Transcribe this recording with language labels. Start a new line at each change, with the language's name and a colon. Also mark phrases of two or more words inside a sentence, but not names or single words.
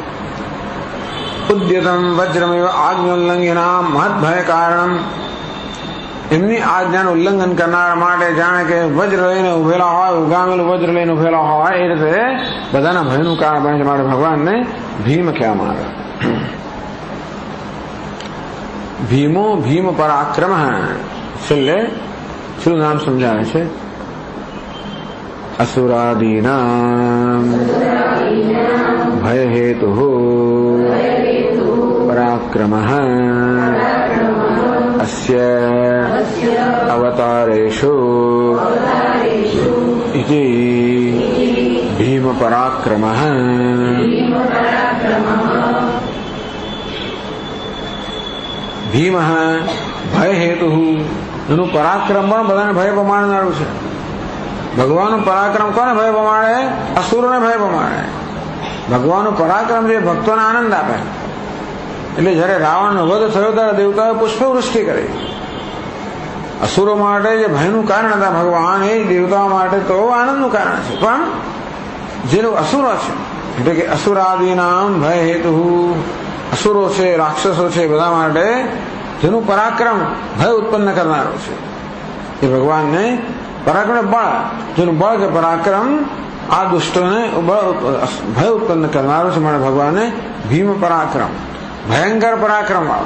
Sanskrit: ઉદ્યતમ વજ્રમેવ આજ્ઞોલ્લંઘિના મહદ ભય કારણ,
Gujarati: એમની આજ્ઞાનું ઉલ્લંઘન કરનાર માટે જાણે કે વજ્ર લઈને ઉભેલા હોય, ઉગામેલું વજ્ર લઈને ઉભેલા હોય, એ રીતે બધાના ભયનું કારણ બને છે, માટે ભગવાનને ભીમ કહેવામાં આવે।
Sanskrit: ભીમો ભીમ પરાક્રમ,
Gujarati: છેલ્લે શું નામ સમજાવે છે?
Sanskrit: असुरादीनां भयहेतुः पराक्रमः अस्य अवतारेषु इति भीम पराक्रमः। भीम भयहेतुः,
Gujarati: એનું પરાક્રમ પણ બધાને ભય પમાડનારું છે। ભગવાનનું પરાક્રમ કોને ભય પમાડે? અસુરોને ભય પમાડે। ભગવાનનું પરાક્રમ જે ભક્તોને આનંદ આપે। એટલે જયારે રાવણનો વધ થયો ત્યારે દેવતાઓએ પુષ્પવૃષ્ટિ કરી। અસુરો માટે જે ભયનું કારણ હતા ભગવાન, એ દેવતાઓ માટે તો આનંદનું કારણ છે, પણ જેનું અસુરો છે, એટલે કે
Sanskrit: અસુરાદિનામ ભય હેતુ,
Gujarati: અસુરો છે, રાક્ષસો છે, બધા માટે જેનું પરાક્રમ ભય ઉત્પન્ન કરનારો છે, એ ભગવાનને પરાક્રમ બળ, જેનું બળ કે પરાક્રમ આ દુષ્ટોને ભય ઉત્પન્ન કરનારો છે, માટે ભગવાને ભીમ પરાક્રમ, ભયંકર પરાક્રમ વાળો।